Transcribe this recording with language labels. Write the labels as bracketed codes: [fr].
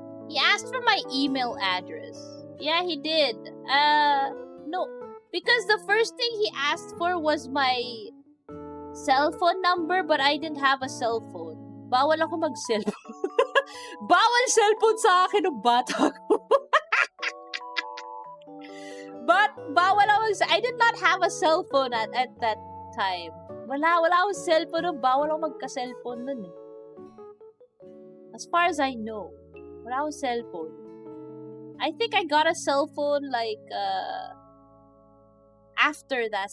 [en] He asked for my email address. Yeah, he did. No. Because the first thing he asked for was my cell phone number, but I didn't have a cell phone. [tl] Bawal ako mag-cellphone. Bawal cellphone sa akin ng bata ko. [en] But, [tl] bawal ako [en] I did not have a cell phone at that time. [tl] Wala akong cellphone nun. Bawal ako magka-cellphone nun eh. [en] As far as I know. [tl] Wala akong cellphone. [en] I think I got a cell phone like after that.